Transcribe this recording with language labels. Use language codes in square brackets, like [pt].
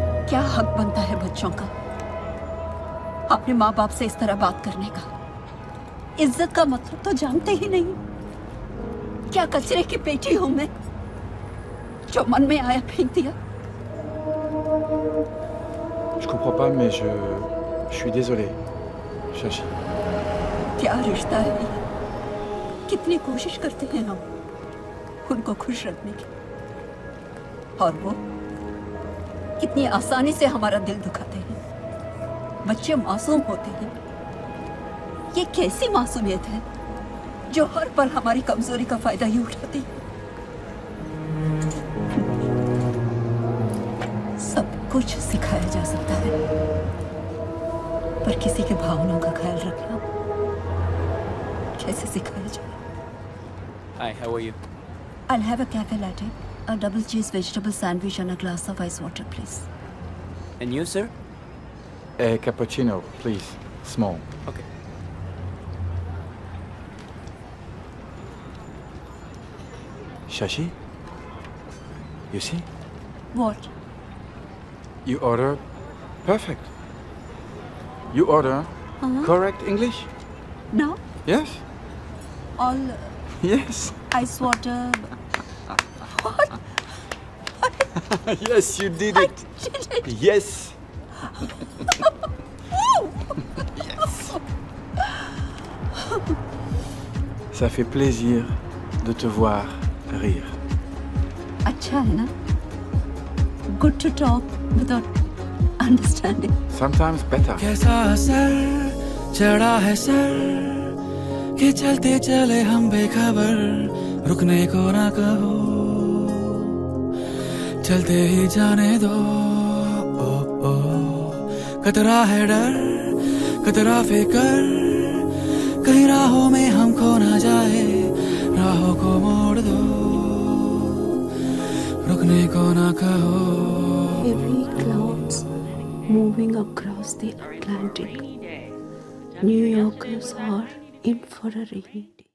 [hi] क्या हक बनता है बच्चों का अपने माँ बाप से इस तरह बात करने का? इज्जत का मतलब तो जानते ही नहीं. क्या कचरे की पेटी हूं मैं जो मन में आया फेंक दिया? [fr] Je comprends pas, mais je suis désolé, Shashi. [hi] क्या रिश्ता है ये? कितनी कोशिश करते हैं हम उनको खुश रखने की, और वो कितनी आसानी से हमारा दिल दुखाते हैं. बच्चे मासूम होते हैं. ये कैसी मासूमियत है जो हर पल हमारी कमजोरी का फायदा ही उठाती है. सब कुछ सिखाया जा सकता है, पर किसी के भावनाओं का ख्याल रखना कैसे सिखाया जाए? [en] Hi, how are you? I'll have a cafe latte, a double cheese vegetable sandwich and a glass of ice water, please. And you, sir? A cappuccino, please. Small. Okay. Shashi? You see? What? You order perfect. You order correct English? No? Yes? All Yes. ice water. What? Yes, you did it. Did it? Yes. [fr] Ça fait plaisir de te voir rire. [hi] अच्छा है ना? [en] Good to talk without understanding. Sometimes better. [hi] कैसा असर चढ़ा है sir कि चलते चले हम बेखबर, रुकने को ना कहो, चलते ही जाने दो. ओ ओ कतरा है डर, कतरा फिकर, कहीं राहों में हम खो ना जाए, राहों को मोड़ दो, रुकने को ना कहो. [en] Heavy clouds moving across the Atlantic. New Yorkers are in for a rainy day.